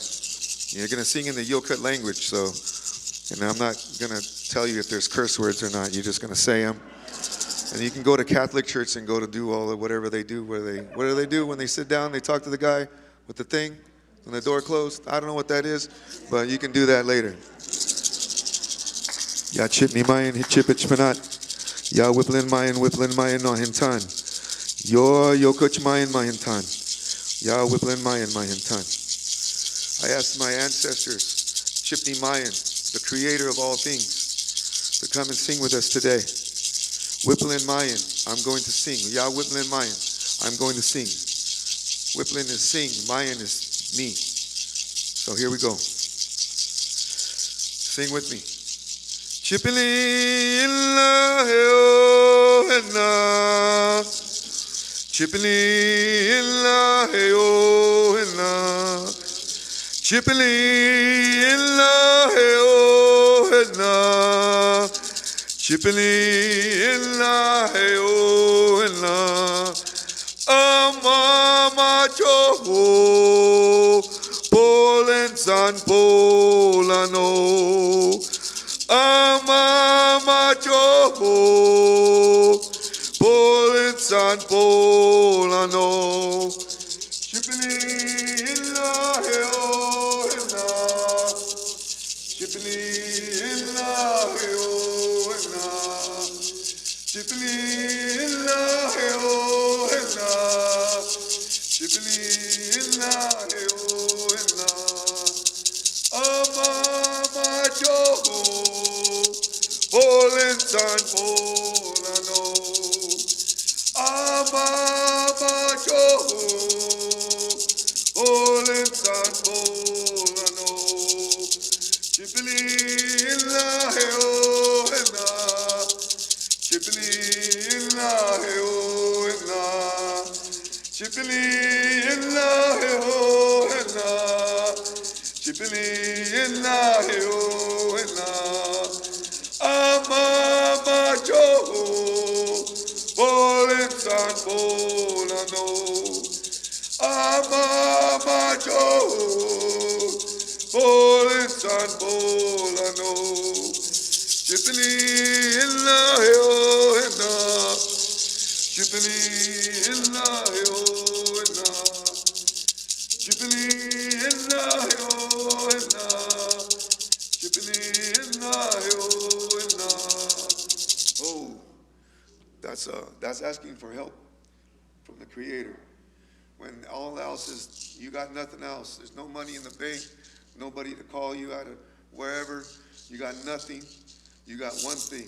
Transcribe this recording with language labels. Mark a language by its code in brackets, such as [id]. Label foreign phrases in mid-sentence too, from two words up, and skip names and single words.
[en] You're going to sing in the Yokut language. And I'm not going to tell you if there's curse words or not. You're just going to say them. And you can go to Catholic church and go to do all of whatever they do. What do they do when they sit down? They talk to the guy with the thing when the door closed. I don't know what that is, but you can do that later. [yok] Ya chipni mayan hichipich manat. Ya whipplin mayan no hintan. Yo yokuch mayan mahintan. Ya whipplin mayan mahintan. [en] I asked my ancestors, Chipni Mayan, the creator of all things, to come and sing with us today. [yok] Whipplin Mayan, [en] I'm going to sing. [yok] Ya Whipplin Mayan, [en] I'm going to sing. Whipplin is sing, Mayan is me. So here we go. Sing with me. [yok] Chipili illa heo henna. Chipili illa heo henna. Chipili illa heo henna. Chipili illa heo henna. Amama choho polen san polano. Amama choho polen san polano. Chipili illa heo henna. Chipili illa heo henna. Chipili illa heo henna. Chipili illa heo henna. Amama choho polen san polano. Amama choho polen san polano. Chipili illa heo henna. Chipili illa heo henna. Chipili illa heo henna. Chipili illa heo henna. Amama choho polen san polano. Amama choho polen san polano. Chipili illa heo henna. Chipili illa heo henna. Chipili illa heo henna. Chipili illa heo henna. [en] Oh, that's asking for help from the Creator. When all else is, you got nothing else. There's no money in the bank, nobody to call you out of wherever. You got nothing. You got one thing.